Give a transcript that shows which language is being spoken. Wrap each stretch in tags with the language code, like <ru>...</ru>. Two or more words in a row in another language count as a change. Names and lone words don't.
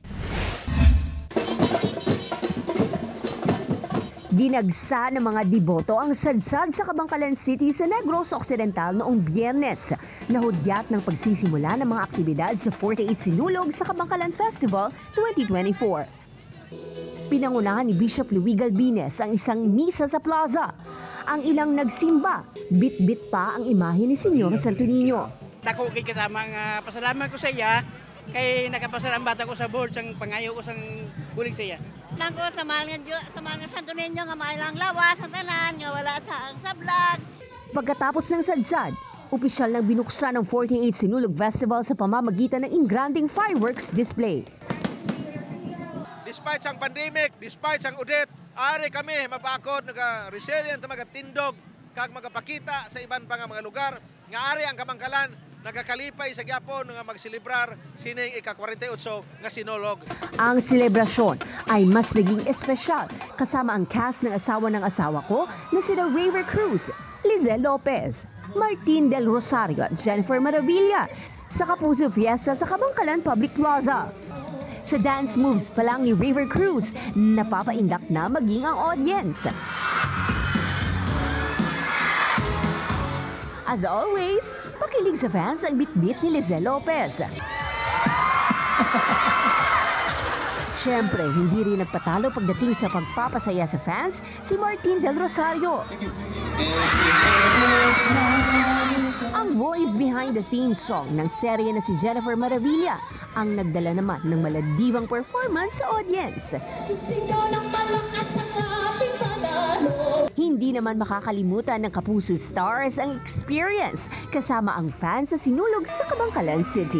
<tl>Dinagsa ng mga deboto ang sadsad sa Cabangcalan City sa Negros Occidental noong Biyernes. Nahudyat ng pagsisimula ng mga aktibidad sa 48 Sinulog sa Cabangcalan Festival 2024. Pinangunahan ni Bishop Luis Galbines ang isang misa sa plaza. Ang ilang nagsimba, bit-bit pa ang imahe ni Senyor Santo Niño.</tl> <hil>Dako kay kasamang pasalamat ko sa iya kay nakapasarang bata ko sa board sang pangayo ko sang bulig sa iya. Nako sa mahal nga Santo Niño nga mailang lawas ang tanan nga wala sa ang sablag.</hil> <tl>Pagkatapos ng sadsad, opisyal nang binuksan ng 48 Sinulog Festival sa pamamagitan ng ingranding</tl> <en>fireworks display.</en> <hil>Despite sang pandemic, despite sang udet, ari kami mapakod naga-resilient, magatindog, kag magapakita sa iban pa nga mga lugar, nga ari ang Cabangcalan, nagakalipay sa gyapon nga magsilibrar sining ika-48 nga sinulog.</hil> <tl>Ang selebrasyon ay mas naging espesyal kasama ang cast ng asawa ko na sina River Cruz, Lizelle Lopez, Martin Del Rosario at Jennifer Maravilla sa Kapuso Fiesta sa Cabangcalan Public Plaza. Sa dance moves pa lang ni River Cruz, napapaindak na maging ang audience.</tl> <en>As always,</en> <tl>pakilig sa fans ang bit-bit ni Lizelle Lopez. Siyempre, hindi rin nagpatalo pagdating sa pagpapasaya sa fans si Martin Del Rosario. Ang</tl> <en>voice behind the theme song</en> <tl>ng serye na si Jennifer Maravilla ang nagdala naman ng maladibang performance sa audience. Hindi naman makakalimutan ng Kapuso Stars ang experience kasama ang fans sa sinulog sa Cabangcalan City.</tl>